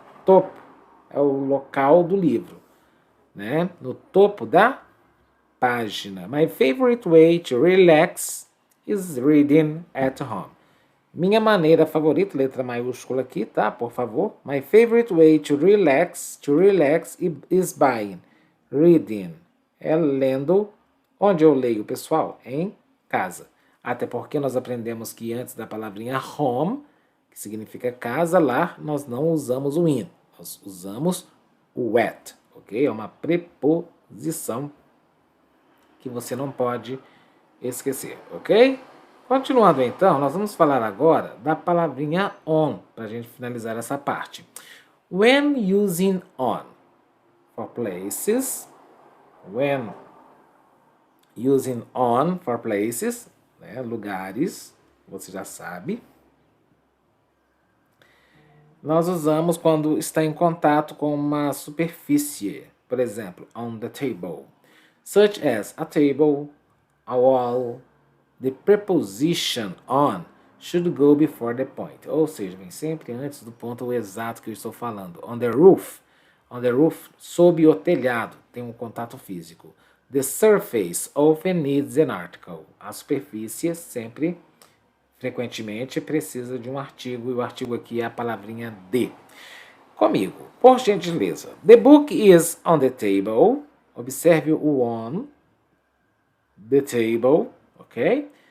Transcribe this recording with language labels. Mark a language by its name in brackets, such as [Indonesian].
[Portuguese] Topo é o local do livro, né? No topo da página. [English] My favorite way to relax is reading at home. [Portuguese] Minha maneira favorita, letra maiúscula aqui, tá? Por favor. [English] My favorite way to relax is by reading. [Portuguese] É lendo. Onde eu leio, pessoal? Em casa. Até porque nós aprendemos que antes da palavrinha home, que significa casa, lá, nós não usamos o in. Nós usamos o at, ok? É uma preposição que você não pode esquecer, ok? Continuando então, nós vamos falar agora da palavrinha on, para a gente finalizar essa parte. [English] When using on for places, when using on for places, [Portuguese] né, lugares, você já sabe. Nós usamos quando está em contato com uma superfície, por exemplo, on the table. [English] Such as a table, a wall, the preposition on should go before the point. [Portuguese] Ou seja, vem sempre antes do ponto exato que eu estou falando. [English] On the roof. On the roof, [Portuguese] sob o telhado, tem um contato físico. [English] The surface often needs an article. [Portuguese] A superfície sempre, frequentemente, precisa de um artigo. E o artigo aqui é a palavrinha de. Comigo, por gentileza. [English] The book is on the table. [Portuguese] Observe o on. The table, ok?